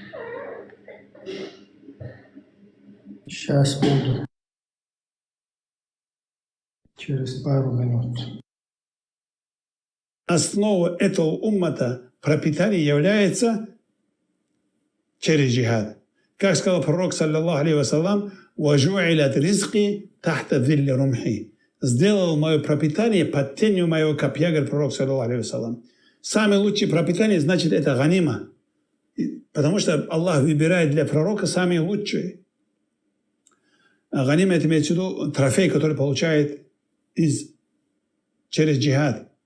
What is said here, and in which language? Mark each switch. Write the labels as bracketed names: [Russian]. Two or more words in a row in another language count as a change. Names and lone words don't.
[Russian] Сейчас буду. Через пару минут. Основа этого уммата пропитания является через джихад. Как сказал пророк, [Arabic] صلى الله عليه وسلم, «وجعل رزقي تحت ظل رمحي». [Russian] Сделал мое пропитание под тенью моего копья, говорит пророк, [Arabic] صلى الله عليه وسلم. [Russian] Самое лучшее пропитание, значит, это ганима. Потому что Аллах выбирает для пророка самые лучшие. А ганима, это имеется в виду трофей, который получает через джихад.